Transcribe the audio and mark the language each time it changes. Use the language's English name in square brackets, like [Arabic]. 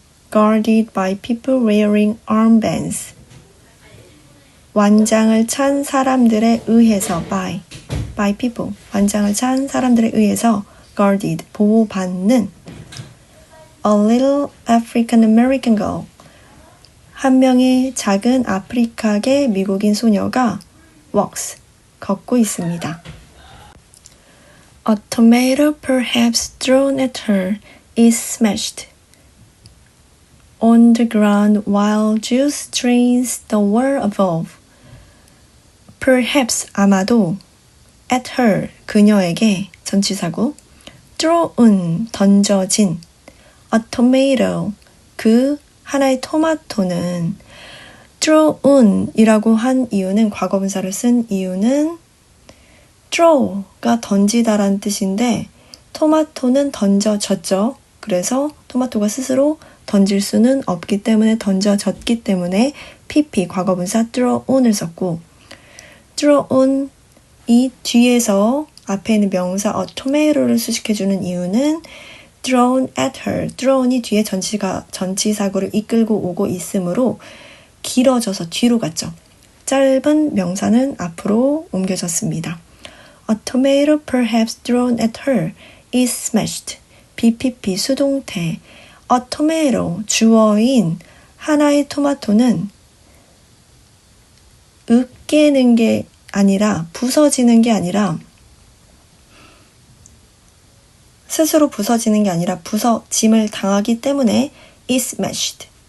[English] guarded by people wearing armbands, [Korean] 완장을 찬 사람들에 의해서 [English] by people, [Korean] 완장을 찬 사람들에 의해서 guarded, 보호받는 [English] a little African American girl, [Korean] 한 명의 작은 아프리카계 미국인 소녀가 walks, 걷고 있습니다. [English] A tomato perhaps thrown at her is smashed on the ground while juice drains the wall above. [Korean] Perhaps, 아마도, [English] at her, [Korean] 그녀에게, 전치사고, thrown, 던져진, [English] a tomato, [Korean] 그 하나의 토마토는 thrown 이라고 한 이유는, 과거분사를 쓴 이유는 throw가 던지다라는 뜻인데 토마토는 던져졌죠. 그래서 토마토가 스스로 던질 수는 없기 때문에 던져졌기 때문에 pp 과거분사 thrown을 썼고, thrown 이 뒤에서 앞에 있는 명사 a tomato를 수식해주는 이유는 [English] thrown at her, [Korean] thrown이 뒤에 전치사구를 이끌고 오고 있으므로 길어져서 뒤로 갔죠. 짧은 명사는 앞으로 옮겨졌습니다. [English] A tomato perhaps thrown at her is smashed. [Korean] BPP 수동태. [English] A tomato [Korean] 주어인 하나의 토마토는 으깨는 게 아니라 부서지는 게 아니라 스스로 부서지는 게 아니라 부서짐을 당하기 때문에 [English] is smashed.